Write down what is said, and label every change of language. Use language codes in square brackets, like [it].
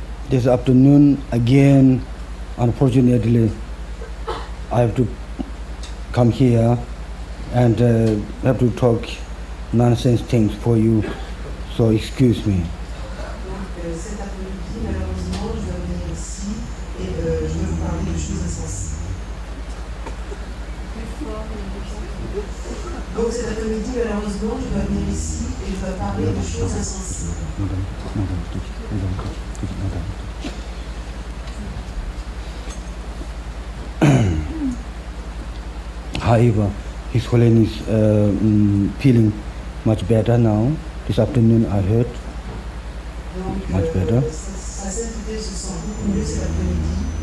[en] This afternoon, again, unfortunately, I have to come here and have to talk nonsense things for you, so excuse me. [fr] Donc cet après-midi, malheureusement, je dois venir ici et je vais vous parler de choses insensées. Donc cet après-midi, malheureusement, je dois venir ici et je dois parler de choses insensées. [en] However, His Holiness is feeling much better now. This afternoon I heard [fr] Donc [en] much better. [fr] sa sainteté se sent beaucoup mieux cet après-midi.